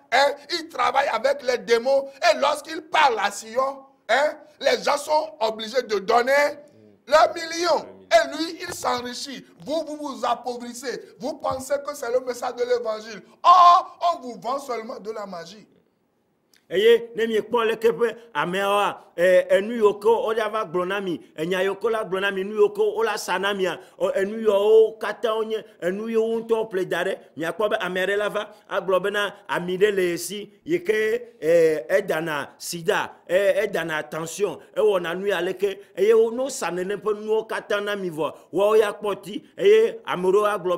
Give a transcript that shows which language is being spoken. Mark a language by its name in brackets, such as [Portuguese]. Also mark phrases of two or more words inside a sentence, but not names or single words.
[French] Ils travaillent avec les démons et lorsqu'ils parlent à Sion, hein, les gens sont obligés de donner leurs millions. Et lui, il s'enrichit. Vous vous appauvrissez. Vous pensez que c'est le message de l'évangile. Or, on vous vend seulement de la magie. [Ewe] Eye ne mi kpɔ leke ƒe ameawoa enu yiwo ke wolia va gblɔ na mi enya yiwo ke la gblɔ na mi enu yiwo ke wola sa na mia enu yiwo katã wonye enu yiwo ŋutɔ ƒle da ɖe miakpɔ be ame aɖe la va agblɔ bena ami ɖe le esi yi ke edana sida edana tension ewɔna nu ya leke eye no sa nene ƒe nuwo katã na mi vɔ woawo ya kpɔ ti eye ame ɖewo agblɔ